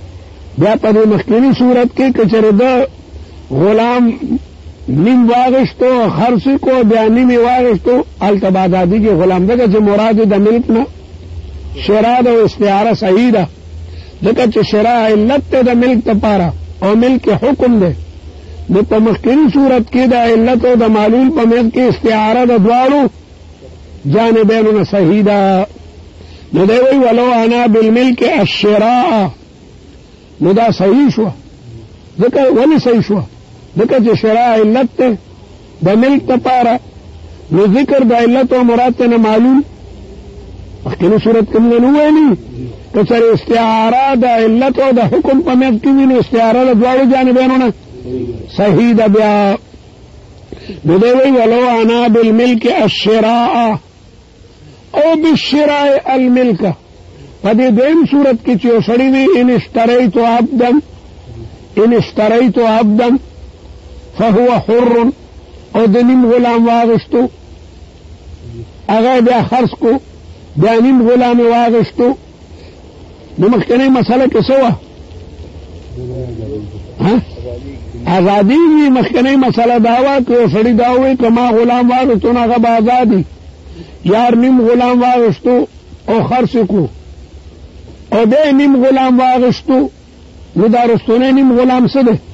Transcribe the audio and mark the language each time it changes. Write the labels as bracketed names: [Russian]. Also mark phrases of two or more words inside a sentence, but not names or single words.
[Pashto] بیا په دې مخکینی صورت کې که چېرې د غلام نیم واغشتو خرڅ کو بیا نیم واغشتو هلته به ازادېږي غلام، ځکه چې مراد د ملک نه شراء ده او استعاره صحیح ده، ځکه چې شراء علت ته د ملک دپاره او ملک حکم دی. نو په مخکینی صورت کې د علت او د معلول په منځ کې استعاره د دواړو جانبینو نه صحیح ده. نو دی وایي [Arabic] ولو انا بالملک الشراء، [Pashto] نو دا صحیح شوه. ځکه ولې صحیح شوه؟ ځکه چې شراء علت ته د ملک دپاره، نو ذکر د علت او مراد ته نه معلول مخکینی صورت کې موږ نه ویلي. که چېرې استعاره د علت او د حکم په منځ کې وي نو استعاره د دواړو جانبینو نه صحیح ده. بیا نو دی وایي [Arabic] ولو انا بالملک الشراء او بالشراء الملک. [Pashto] په دې دویم صورت کې چې یو سړی وي [Arabic] ان اشتریت عبدا فهو حر، [Pashto] او د نیم غلام واغشتو هغه بیا خرڅ کو بیا نیم غلام واغشتو، نو مخکنی مسله کې څه وه؟ ازادي وي. مخکنی مسله دا وه که یو سړي دا ووایي که ما غلام واغشتو نو هغه به ازادي، یار نیم غلام واغشتو او خرڅ کو او بیا نیم غلام واغشتو، نو دا رستونی نیم غلام څه دی؟